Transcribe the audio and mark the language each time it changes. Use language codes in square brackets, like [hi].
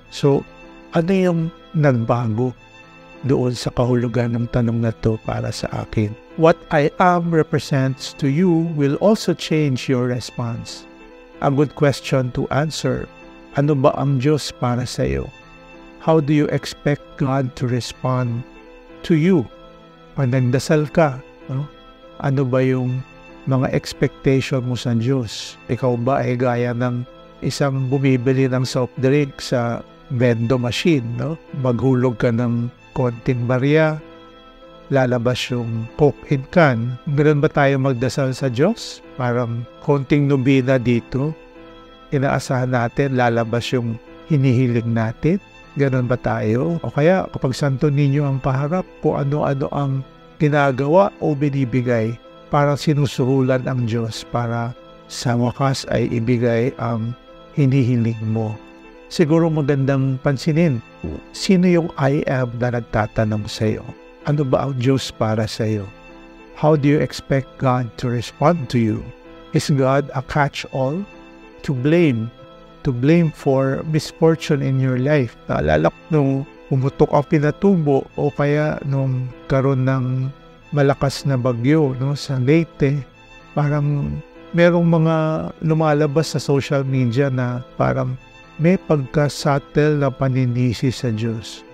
[tl] So, ano yung nagbago doon sa kahulugan ng tanong na to para sa akin? [en] What I am represents to you will also change your response. A good question to answer. [tl] Ano ba ang Diyos para sa iyo? [en] How do you expect God to respond to you? [tl] Pag nagdasal ka, no? Ano ba yung mga expectation mo sa Diyos? Ikaw ba ay gaya ng isang bumibili ng soft drink sa vendo machine, no? Maghulog ka ng konting barya, lalabas yung Coke in can. Ganun ba tayo magdasal sa Diyos? Parang konting nobina dito, inaasahan natin lalabas yung hinihiling natin. Ganun ba tayo? O kaya kapag Santo Niño ang paharap, kung ano-ano ang ginagawa o binibigay, parang sinusuhulan ang Diyos para sa wakas ay ibigay ang hinihiling mo. Siguro magandang pansinin, sino yung I am na nagtatanong sa iyo? Ano ba ang Diyos para sa iyo? [en] How do you expect God to respond to you? Is God a catch-all? To blame for misfortune in your life. [tl] Naalala ko nung pumutok ang pinatubo o kaya nung karon ng malakas na bagyo, no, sa Leyte, parang merong mga lumalabas sa social media na parang may pagka-subtle na paninisi sa Diyos.